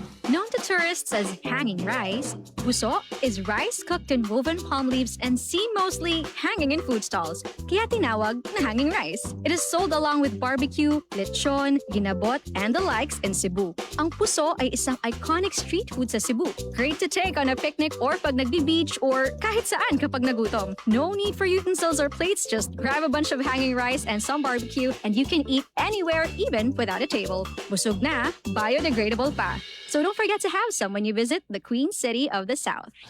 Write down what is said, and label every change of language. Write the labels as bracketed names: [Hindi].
[English] Known to tourists as hanging rice, puso is rice cooked in woven palm leaves and seen mostly hanging in food stalls, [Filipino] kaya tinawag na [English] hanging rice. It is sold along with barbecue, lechon, ginabot, and the likes in Cebu. [Filipino] Ang puso ay isang iconic street food sa Cebu. [English] Great to take on a picnic or [Filipino] pag nagbi-beach [English] or [Filipino] kahit saan kapag nagutom. [English] No need for utensils or plates, just grab a bunch of hanging rice and some barbecue and you can eat anywhere even without a table. [Filipino] Busog na, [English] biodegradable pa. So don't forget to have some when you visit the Queen City of the South.